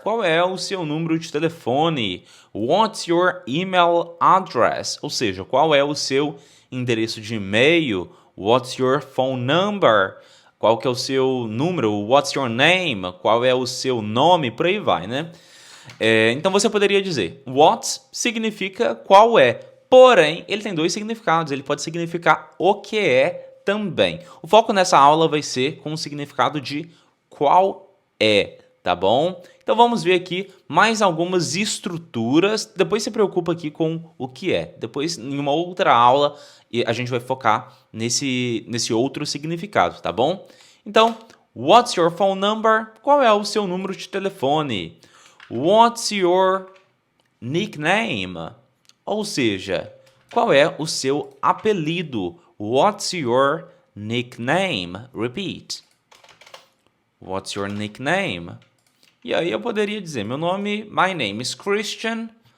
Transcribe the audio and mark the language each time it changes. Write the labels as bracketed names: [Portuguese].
[Portuguese] Qual é o seu número de telefone? [English] What's your email address? [Portuguese] Ou seja, qual é o seu endereço de e-mail? [English] What's your phone number? [Portuguese] Qual que é o seu número? [English] What's your name? [Portuguese] Qual é o seu nome? Por aí vai, né? Então você poderia dizer, what significa qual é. Porém, ele tem dois significados. Ele pode significar o que é também. O foco nessa aula vai ser com o significado de qual é, tá bom? Então vamos ver aqui mais algumas estruturas. Depois se preocupa aqui com o que é. Depois, em uma outra aula, a gente vai focar nesse outro significado, tá bom? Então, [English] what's your phone number? [Portuguese] Qual é o seu número de telefone? [English] What's your nickname? [Portuguese] Ou seja, qual é o seu apelido? [English] What's your nickname? Repeat. What's your nickname? [Portuguese] E aí eu poderia dizer, [English] my name is Christian.